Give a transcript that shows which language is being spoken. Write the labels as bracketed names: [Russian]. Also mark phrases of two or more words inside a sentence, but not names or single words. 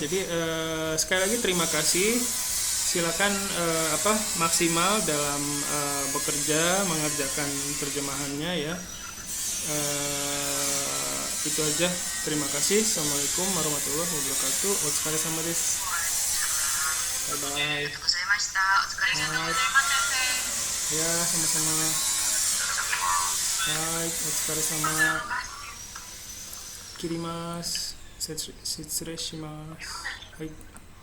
[Indonesian] Jadi sekali lagi terima kasih. Silakan maksimal dalam bekerja mengerjakan terjemahannya ya. Itu aja. Terima kasih. [Arabic] السلام عليكم ورحمة الله وبركاته. [Japanese] お疲れ様です. [English] Bye bye. [Japanese] ございました。お疲れ様. [Indonesian] Ya, sama-sama. Baik, [Japanese] お疲れ様. 切ります。失礼します. Hai.